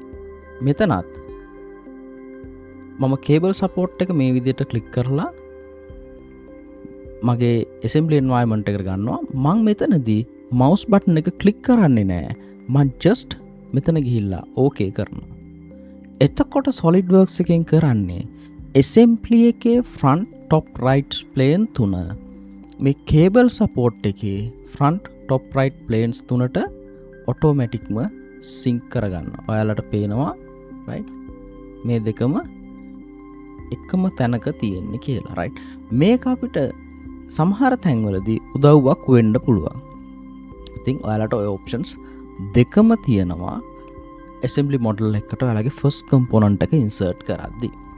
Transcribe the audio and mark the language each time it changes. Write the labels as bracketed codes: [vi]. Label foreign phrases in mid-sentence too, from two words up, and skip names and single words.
[si] මෙතනත් මම [en] cable support [si] එක මේ විදියට click කරලා මගේ [en] assembly environment [si] එකට ගන්නවා. මම මෙතනදී mouse button එක click කරන්නේ නැහැ. මම just මෙතන ගිහිල්ලා okay කරනවා. එතකොට SolidWorks එකෙන් කරන්නේ assembly එකේ [en] front top right plane [si] තුන මේ [en] cable support [si] එකේ [en] front top right planes [si] තුනට [en] automaticම sync [si] කරගන්නවා. ඔයාලට පේනවා right? මේ දෙකම එකම තැනක තියෙන්නේ කියලා. රයිට්. මේක අපිට සමහර තැන්වලදී උදව්වක් වෙන්න පුළුවන්. ඉතින් ඔයාලට ඔය ඔප්ෂන්ස් දෙකම තියෙනවා [en] assembly model [si] එකකට ඔයාලගේ [en] first component [si] එක insert කරද්දී.